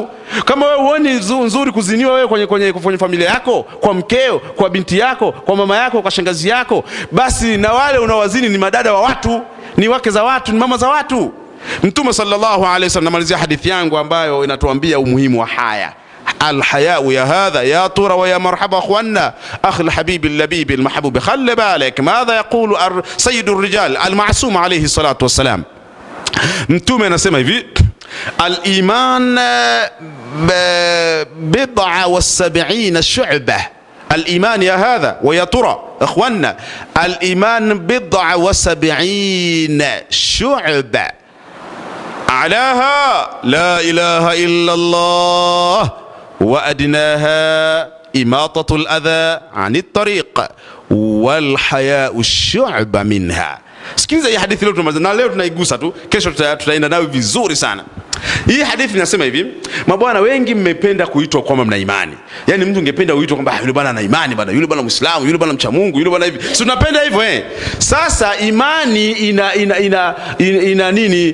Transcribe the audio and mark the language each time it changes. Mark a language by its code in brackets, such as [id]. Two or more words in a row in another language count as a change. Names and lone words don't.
[sw] Kama wewe huoni nzuri kuziniwa wewe kwenye familia yako, kwa mkeo, kwa binti yako, kwa mama yako, kwa shangazi yako, basi na wale unawazini ni madada wa watu, ni wake za watu, ni mama za watu. Mtume [ar] صلى الله عليه وسلم, [sw] namalizia hadithi yangu ambayo inatuambia umuhimu wa haya. [ar] الحياء يا هذا يا طور ويا مرحبا اخوانا اخ الحبيب اللبيب المحبوب. خلي بالك ماذا يقول سيد الرجال المعصوم عليه الصلاة والسلام. [sw] Mtume anasema hivi, [ar] الإيمان 77 شعبة. الإيمان يا هذا ويا ترى اخوانا، الإيمان 77 شعبة، أعلاها لا إله إلا الله، وأدناها إماطة الأذى عن الطريق، والحياء الشعبة منها. [sw] Sikiliza hii hadithi leo tunamaliza, na leo tunaigusa tu, kesho tutaenda nayo vizuri sana. Hii hadithi inasema hivi, mabwana wengi mmependa kuitwa kwamba mna imani. Yaani mtu ungependa uitwe kwamba yule bwana ana imani bwana, yule bwana Muislamu, yule bwana mcha Mungu, yule bwana hivi. Si tunapenda hivyo Sasa imani ina nini?